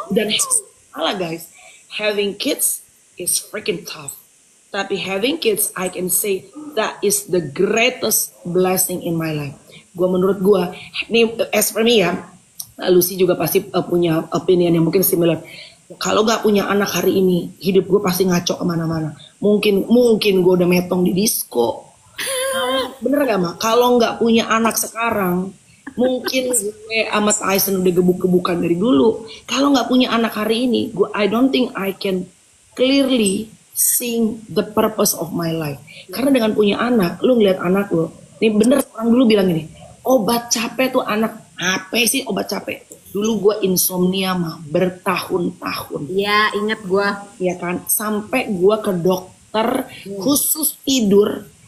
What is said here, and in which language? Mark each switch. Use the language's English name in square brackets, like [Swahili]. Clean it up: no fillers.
[Indonesian] Dan salah guys, [English] having kids is freaking tough. Tapi having kids, I can say that is the greatest blessing in my life. [Indonesian] Menurut gua, ini as for me ya, Lucy juga pasti punya opinion yang mungkin similar. Kalau gak punya anak hari ini, hidup gue pasti ngaco kemana-mana. Mungkin gue udah metong di disco. Bener gak Ma? Kalau gak punya anak sekarang, mungkin gue sama Tyson udah gebuk-gebukan dari dulu. Kalau gak punya anak hari ini, [English] I don't think I can clearly see the purpose of my life. [Indonesian] Karena dengan punya anak, lu ngeliat anak lu. Ini bener orang dulu bilang gini, obat capek tuh anak. Apa sih obat capek? Dulu gue insomnia mah bertahun-tahun. Iya, inget gue. Iya kan? Sampai gue ke dokter khusus tidur.